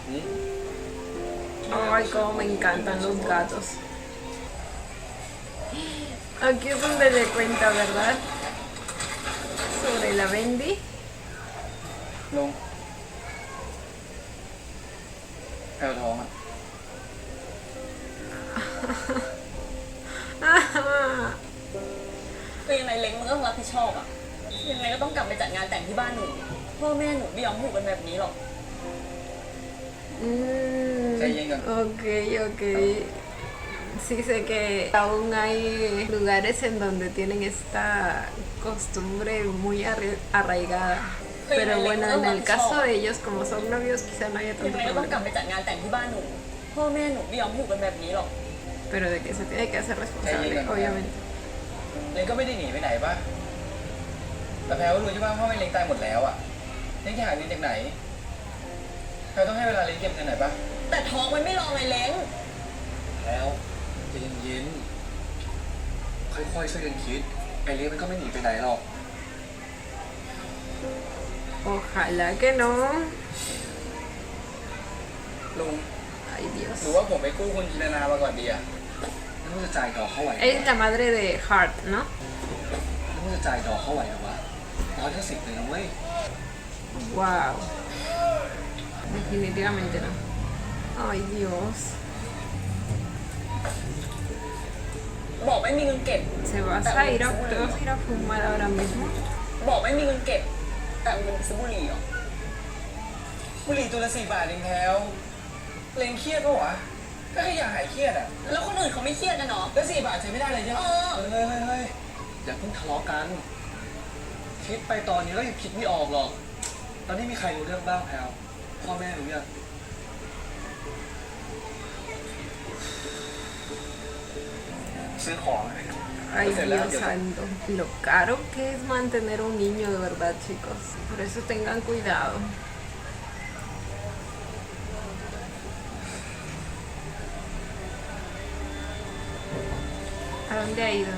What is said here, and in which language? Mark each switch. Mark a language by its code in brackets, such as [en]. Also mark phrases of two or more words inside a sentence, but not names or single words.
[es] Ay, cómo me encantan los gatos. Aquí es donde le cuenta, ¿verdad? Sobre la Bendy. [th] ลุงแพลวท้องอ่ะ ก็ยังไงเล้งมันก็ต้องรับผิดชอบอะยังไงก็ต้องกลับไปจัดงานแต่งที่บ้านหนูพ่อแม่หนูไม่ยอมอยู่กันแบบนี้หรอก [es] Ok. Sí sé que aún hay lugares en donde tienen esta costumbre muy arraigada. Pero bueno, en el caso de ellos, como son novios, quizá no haya [th] ยัง [es] tanto [th] ไงก็ต้องกลับ [es] problema. [th] ไปจัดงานแต่งที่บ้านหนูพ่อแม่หนูไม่ยอมอยู่กันแบบนี้หรอก [es] Pero de que se tiene que hacer responsable, obviamente. [th] เล้งก็ไม่ได้หนีไปไหนป่ะแต่แพลวรู้ใช่ป่ะพ่อแม่เล้งตายหมดแล้วอ่ะเล้งจะหาเงินจากไหนแพลวต้องให้เวลาเล้งเก็บเงินหน่อยป่ะ แต่ท้องมันไม่รอไงเล้ง แล้วใจเย็นๆค่อยๆช่วยกันคิดไอเลี้ยมันก็ไม่หนีไปไหนหรอก [es] Ojalá que no. [th] ลุง [es] Ay, [th] หรือ [es] Dios. [th] ว่าผมไปกู้คุณจินตนามาก่อนดีอ่ะ แล้วมึงจะจ่ายดอกเขาไหว [es] Es la madre de Hart, ¿no? [th] แล้วมึงจะจ่ายดอกเขาไหวเหรอวะ150เลยนะเว้ย [es] Wow. Definitivamente no. Ay, Dios. [th] บอกไม่มีเงินเก็บ [es] ¿Te vas a ir a fumar ahora mismo? [th] บอกไม่มีเงินเก็บ แต่เอาเงินไปซื้อบุหรี่เหรอ บุหรี่ตัวละ4 บาทเองแพลวเล้งเครียดปะวะก็แค่อยากหายเครียดอ่ะ แล้วคนอื่นเขาไม่เครียดกันเนาะ แล้ว4 บาทใช้ไม่ได้เลยใช่ไหม เออ เฮ้ยอย่าเพิ่งทะเลาะกัน คิดไปตอนนี้ก็ยังคิดไม่ออกหรอก ตอนนี้มีใครรู้เรื่องบ้างแพลวพ่อแม่รู้ยัง ซื้อของ [es] Ay, Dios santo. Lo caro que es mantener un niño, de verdad, chicos. Por eso tengan cuidado. ¿A dónde ha ido?